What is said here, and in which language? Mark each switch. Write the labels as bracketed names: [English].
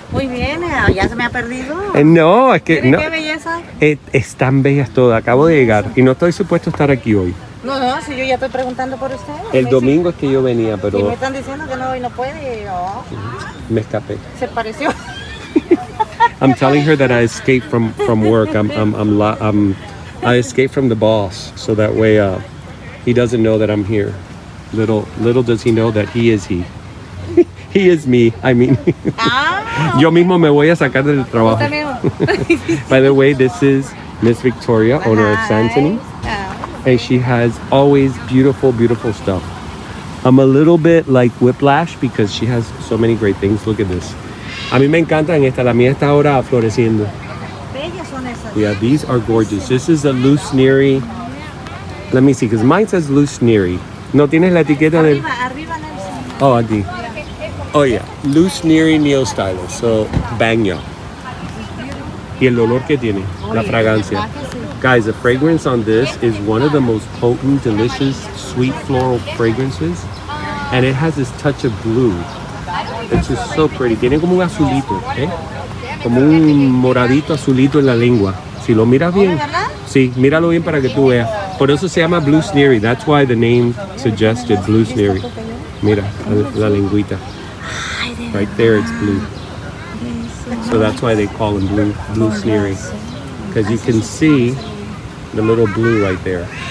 [Spanish] Muy bien, ya se me ha perdido. No, es que no. Qué belleza. Están bellas todas. Acabo de llegar y no estoy supuesto a estar aquí hoy. No, si yo ya estoy preguntando por usted. El domingo es que yo venía, Y me pero están diciendo que no, hoy no puede. Oh, me escapé. se pareció. [English] I'm telling her that I escaped from work. I escaped from the boss, so that way he doesn't know that I'm here. Little does he know that he is he. He is me. I mean, Ah, [Spanish] yo mismo me voy a sacar del trabajo. también. [English] By the way, this is Miss Victoria, owner of Santony, and she has always beautiful, beautiful stuff. I'm a little bit like whiplash because she has so many great things. Look at this. [Spanish] A mí me encantan esta. La mía está ahora floreciendo. Bellas son esas. [English] Yeah, these are gorgeous. This is a loose Neri. Let me see, because mine says loose Neri. [Spanish] No tienes la etiqueta del... Arriba, Nelson. Oh, aquí. [English] Oh, yeah. [Spanish] Loose Neri Neo Stylus. So, baño. Y el olor que tiene. La fragancia. [English] Guys, the fragrance on this is one of the most potent, delicious, sweet floral fragrances. And it has this touch of blue. It's just so pretty. [Spanish] Tiene como un azulito, ¿eh? Como un moradito azulito en la lengua. Si lo miras bien. Sí, míralo bien para que tú veas. Por eso se llama Blue Sneery. [English] That's why the name suggested Blue Sneery. [Spanish] Mira, la lengüita. [English] Right there, it's blue. So that's why they call him Blue Sneery. Because you can see the little blue right there.